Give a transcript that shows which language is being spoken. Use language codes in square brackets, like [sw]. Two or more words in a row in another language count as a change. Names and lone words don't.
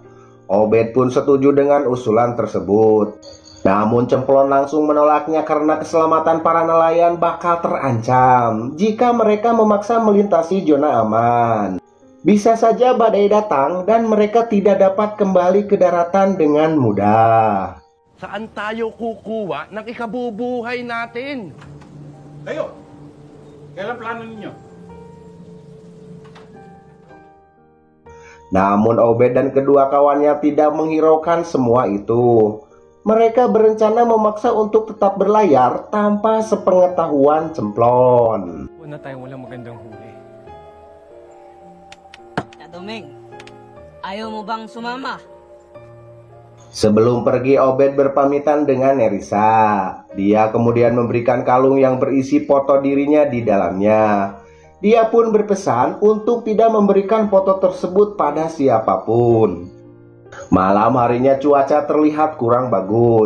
[id] Obed pun setuju dengan usulan tersebut. Namun Cemplon langsung menolaknya karena keselamatan para nelayan bakal terancam jika mereka memaksa melintasi zona aman. Bisa saja badai datang dan mereka tidak dapat kembali ke daratan dengan mudah. [tl] Saan tayo kukuha ng ikabubuhay natin? Kayo! Kailan plano ninyo? [id] Namun Obed dan kedua kawannya tidak menghiraukan semua itu. Mereka berencana memaksa untuk tetap berlayar tanpa sepengetahuan Cemplon. [tl] Wala tayong walang magandang huli. Domeng, ayaw mo bang sumama? [id] Sebelum pergi, Obed berpamitan dengan Nerissa. Dia kemudian memberikan kalung yang berisi foto dirinya di dalamnya. Dia pun berpesan untuk tidak memberikan foto tersebut pada siapapun. Malam harinya cuaca terlihat kurang bagus.